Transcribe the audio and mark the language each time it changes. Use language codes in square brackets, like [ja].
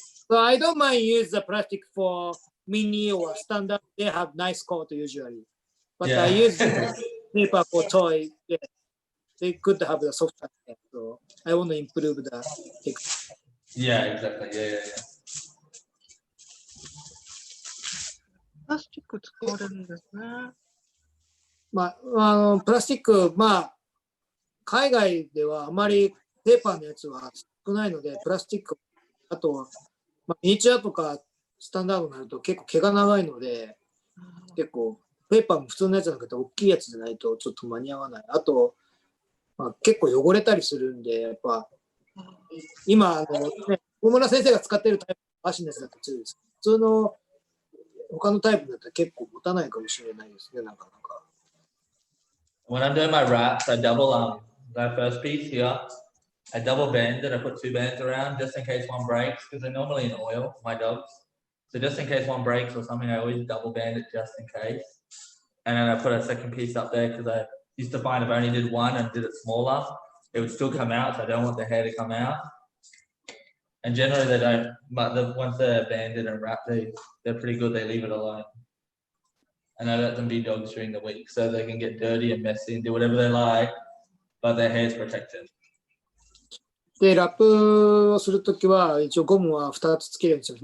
[en] So I don't mind use the plastic for mini or standard. They have nice coat usually. But I use paper for toy. Yeah. They could have the soft hair. So I want to improve the texture. Yeah, exactly. Yeah. [ja] プラスチック使われるんですね。まあ、プラスチック、海外ではあまりペーパーのやつは少ないので、プラスチック、あと、ミニチュアとかスタンダードになると結構毛が長いので、結構ペーパーも普通のやつじゃなくて大きいやつじゃないとちょっと間に合わない。あと、結構汚れたりするんで、やっぱ今大村先生が使っているタイプのアシネスだと強いです。普通の他のタイプだったら結構持たないかもしれないですね、なかなか。 [en] When I'm doing my wraps, I double that first piece here. I double band it. I put 2 bands around just in case one breaks because they're normally in oil, my dogs. So just in case one breaks or something, I always double band it just in case. And then I put a second piece up there because I used to find if I only did one and did it smaller, it would still come out. So I don't want the hair to come out. And generally they don't, but once they're banded and wrapped, they're pretty good. They leave it alone. And I let them be dogs during the week so they can get dirty and messy and do whatever they like, but their hair is protected. [ja] で、ラップをするときは、一応ゴムは2つつけるようにします。